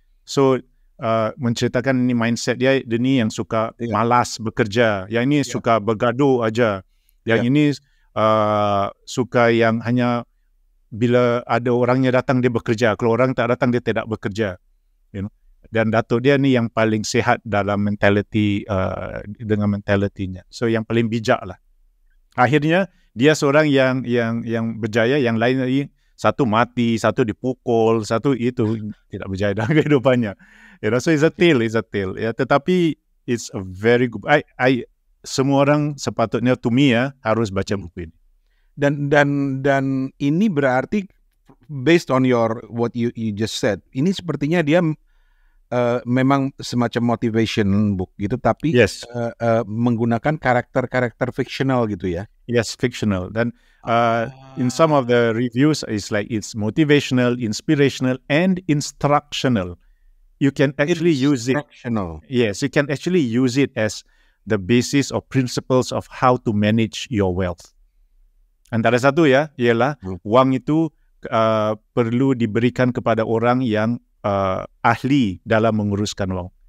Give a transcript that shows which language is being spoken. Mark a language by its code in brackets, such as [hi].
[ms] So menceritakan ini mindset dia ni yang suka malas bekerja, yang ini suka bergaduh aja, yang ini suka yang hanya bila ada orangnya datang dia bekerja, kalau orang tak datang dia tidak bekerja, dan datuk dia ni yang paling sehat dalam mentality, dengan mentalitinya, so yang paling bijak lah. Akhirnya dia seorang yang berjaya, yang lain lagi satu mati, satu dipukul, satu itu tidak berjaya dalam kehidupannya. [en] So it's a tale. [ms] Ya, tetapi [en] it's a very good. [ms] Semua orang sepatutnya, [en] to me [ms] harus baca buku ini. [id] Dan ini berarti [en] based on what you just said, [id] ini sepertinya dia memang semacam motivation book gitu, tapi menggunakan karakter fictional gitu ya. [en] Yes, fictional. [ms] Dan [en] in some of the reviews, it's motivational, inspirational, and instructional. You can actually use it. Instructional. Yes, you can actually use it as the basis or principles of how to manage your wealth. [ms] Antara satu ya, ialah wang itu perlu diberikan kepada orang yang ahli dalam menguruskan wang.